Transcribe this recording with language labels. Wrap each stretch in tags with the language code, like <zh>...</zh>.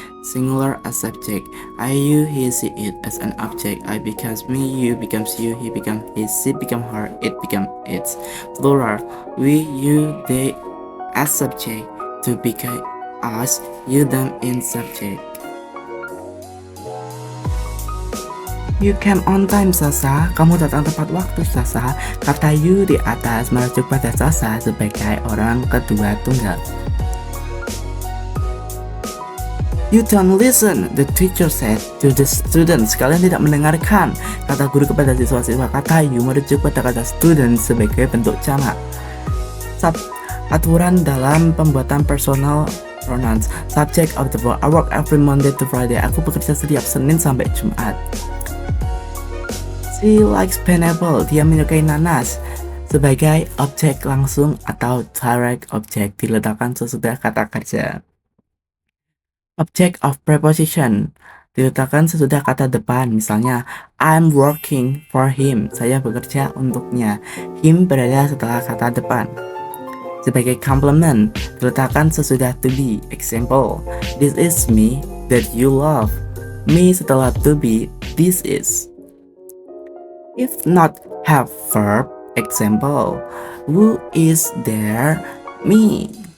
<en>Singular as subject: I, you, he, she, it. As an object: I becomes me, you becomes you, he becomes his, she becomes her, it becomes its. Plural: we, you, they. As subject: to become us, you, them in subject. You came on time, Sasa.</en> <id>Kamu datang tepat waktu, Sasa. Kata you di atas merujuk pada Sasa sebagai orang kedua tunggal.</id> <en>You don't listen, the teacher said to the students.</en> <id>Kalian tidak mendengarkan, kata guru kepada siswa-siswa. Kata you merujuk pada kata student sebagai bentuk jamak. Aturan dalam pembuatan personal pronouns.</id> <en>Subject of the verb: I work every Monday to Friday.</en> <id>Aku bekerja setiap Senin sampai Jumat.</id> <en>She likes pineapple.</en> <id>Dia menyukai nanas. Sebagai objek langsung atau direct object diletakkan sesudah kata kerja.</id> <en>Object of preposition</en> <id>diletakkan sesudah kata depan.</id> <en>Misalnya, I'm working for him.</en> <id>Saya bekerja untuknya. Him berada setelah kata depan. Sebagai complement diletakkan sesudah to be.</id> <en>Example: This is me that you love. Me setelah to be. This is. If not have verb, example: who is there? Me.</en>